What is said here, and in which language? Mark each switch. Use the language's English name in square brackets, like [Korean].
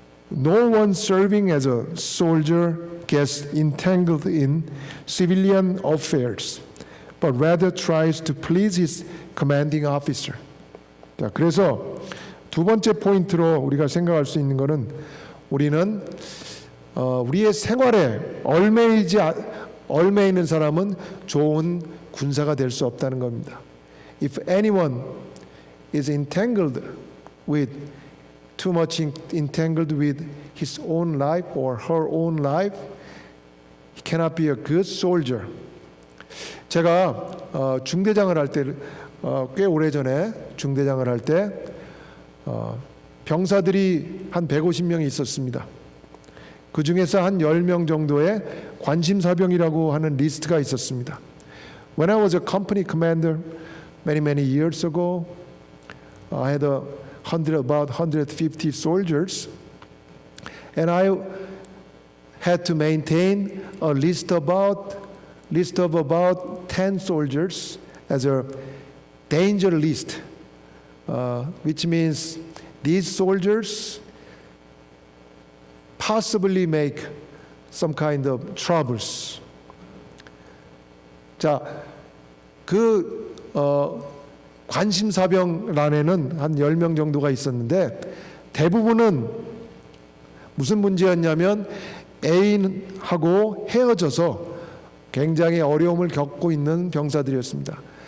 [English] No one serving as a soldier gets entangled in civilian affairs, but rather tries to please his commanding officer. [Korean] 자, 그래서 두 번째 포인트로 우리가 생각할 수 있는 것은 우리는 우리의 생활에 얽매이는 사람은 좋은 군사가 될 수 없다는 겁니다. [English] If anyone is entangled with too much entangled with his own life or her own life, he cannot be a good soldier. [Korean] 제가 중대장을 할 때 꽤 오래전에 중대장을 할 때 병사들이 한 150명이 있었습니다. 그 중에서 한 10명 정도의 관심사병이라고 하는 리스트가 있었습니다. [English] When I was a company commander many years ago, I had about 150 soldiers, and I had to maintain a list of about 10 soldiers as a danger list, which means these soldiers possibly make some kind of troubles. [Korean] 자, 그 관심사병란에는 한 10명 정도가 있었는데 대부분은 무슨 문제였냐면 애인하고 헤어져서 굉장히 어려움을 겪고 있는 병사들이었습니다.